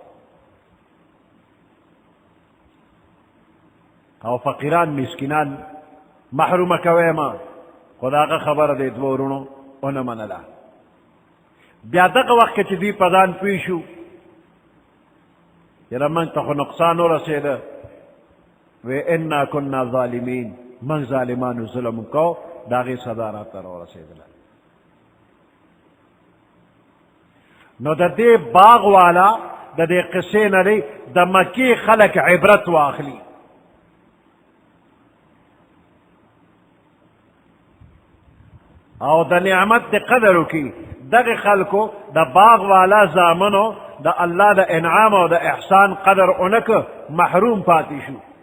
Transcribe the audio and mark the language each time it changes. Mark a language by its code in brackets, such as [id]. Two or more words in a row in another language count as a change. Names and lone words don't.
[ps] او فقیران مسکینان محرومه کوي ما خو د هغه خبره د دوه ورونو ونه منله بیا دغه وخت کې چې دوی په ځان پوه شو یاره موږ ته خو نقصان ورسېده وی [ar] انا کنا ظالمین [ps] من ظالمانو ظلم کو د هغې سزا راته راورسېدله نو د دې باغ والا د دې قصې نه دی د مکې خلک عبرت واخلي او د نعمت د قدر وکړي دغه خلکو د باغ والا زامنو د الله د انعام او د احسان قدر اونکه محروم پاتې شو